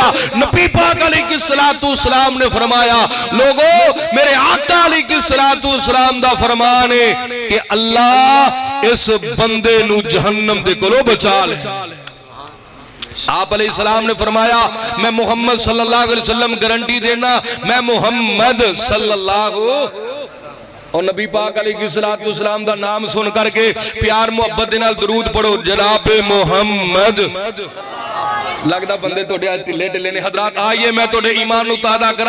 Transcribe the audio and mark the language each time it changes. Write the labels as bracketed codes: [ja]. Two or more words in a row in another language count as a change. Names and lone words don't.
[pa] نبی پاک علیہ السلام نے فرمایا، لوگو میرے آقا علیہ السلام دا فرمان ہے کہ اللہ اس بندے نوں جہنم دے کولوں بچا لے. آپ علیہ السلام نے فرمایا، میں محمد [ar] صلی اللہ علیہ وسلم [pa] گارنٹی دینا، میں محمد صلی‌اللہ، اور نبی پاک علیہ السلام دا نام سن کر کے پیار محبت دے نال درود پڑھو، جناب محمد. لگتا بندے تھوڑے ڈھلے ڈھلے نے۔ حضرات آئیے میں تھوڑے ایمان نوں تازہ کراں.